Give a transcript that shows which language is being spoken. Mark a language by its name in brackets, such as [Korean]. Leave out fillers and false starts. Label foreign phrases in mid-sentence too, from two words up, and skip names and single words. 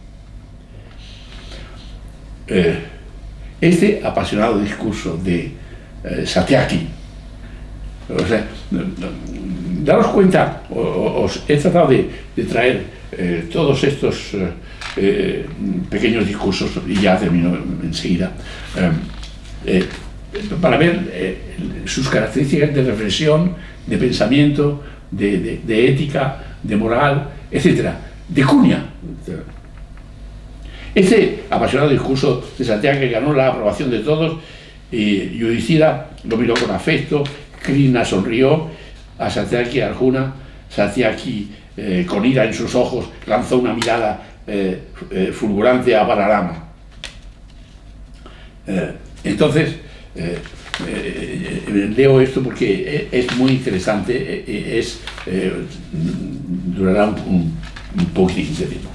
[Spanish] Este apasionado discurso de Satyaki, o sea, daros cuenta, os he tratado de traer todos estos pequeños discursos, y ya termino enseguida, para ver sus características de reflexión, de pensamiento, de ética, de moral, etcétera, de cuña. Este apasionado discurso de Satyaki ganó la aprobación de todos, y Yudhishthira lo miró con afecto. Krishna sonrió a Satyaki, a Arjuna. Satyaki, con ira en sus ojos, lanzó una mirada fulgurante a Balarama. Entonces, leo esto porque es muy interesante, durará un poquitín de tiempo.